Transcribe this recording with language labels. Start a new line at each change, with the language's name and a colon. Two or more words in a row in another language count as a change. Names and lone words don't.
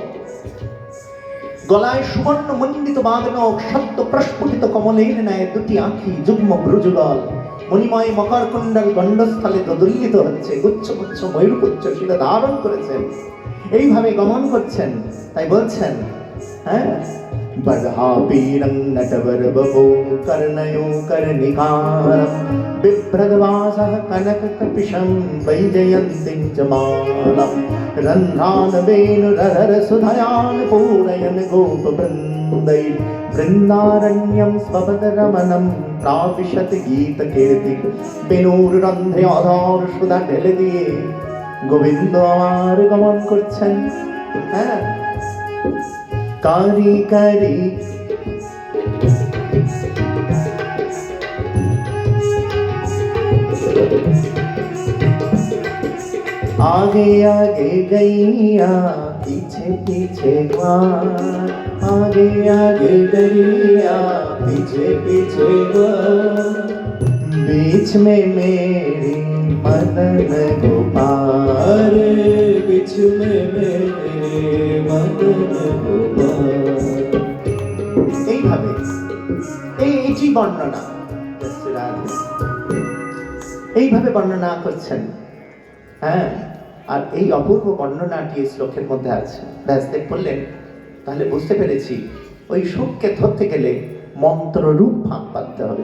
Bangla: গলায় সুবর্ণ মণ্ডিত বাদনক, সদ্য প্রস্ফুটিত কমলের ন্যায় দুটি আঁখি, যুগ্ম ভ্রুযুগল, মণিময় মকর কুণ্ডল গণ্ডস্থলে দোদুল্লিত হচ্ছে, গুচ্ছ গুচ্ছ ময়ূরপুচ্ছ শিরে ধারণ করেছেন, এইভাবে গমন করছেন। তাই বলছেন, হ্যাঁ,
Sanskrit: বরহাবীরং নটবরবপু কর্ণয়ো কর্ণিকারম, বিভ্রদবাসঃ কনককপিশং বৈজয়ন্তীং চ মালম, রন্ধ্রান বেণুরধর সুধয়ান পূরয়ন গোপবৃন্दै, বৃন্দারণ্যম স্বপদরমণম প্রাবিশত গীতকীর্তি,
Bangla: বেণুররন্ধ্রে অধর সুধা ঢেলে দিয়ে গোবিন্দ আমার গমন করছেন।
Hindi: হ্যাঁ, কারি কারি आगे आगे गैया पीछे पीछे ग्वाल, आगे आगे गैया पीछे पीछे ग्वाल, बीच में मेरी मदन गोपाल, बीच में मेरे मदन गोपाल।
Bangla: এইভাবে এইটি বর্ণনা, এইভাবে বর্ণনা করছেন। হ্যাঁ, আর এই অপূর্ব বর্ণনাটি এই শ্লোকের মধ্যে আছে। ব্যাসদেব বললেন, তাহলে বুঝতে পেরেছি ওই সুখকে ধরতে গেলে মন্ত্র রূপ ফাঁক পাততে হবে।